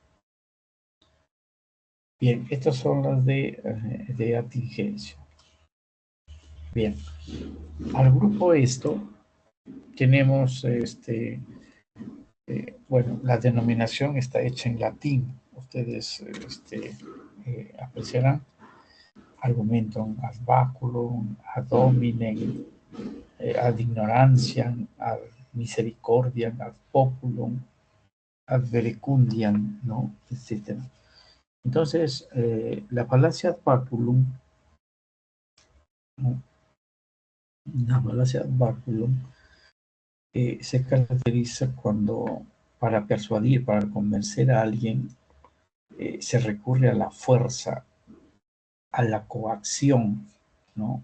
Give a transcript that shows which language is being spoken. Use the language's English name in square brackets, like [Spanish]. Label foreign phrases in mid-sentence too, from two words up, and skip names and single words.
[Spanish] Bien, estas son las de atingencia. Bien, al grupo esto tenemos, bueno, la denominación está hecha en latín. [Latin] Ustedes apreciarán argumentum ad baculum, ad hominem, ad ignorantiam, ad misericordiam, ad populum, ad verecundiam, [Spanish] ¿no? Etcétera. Entonces, la falacia [Latin] ad baculum, [Spanish] ¿no? La falacia [Latin] ad baculum [Spanish] se caracteriza cuando para persuadir, para convencer a alguien, se recurre a la fuerza, a la coacción, ¿no?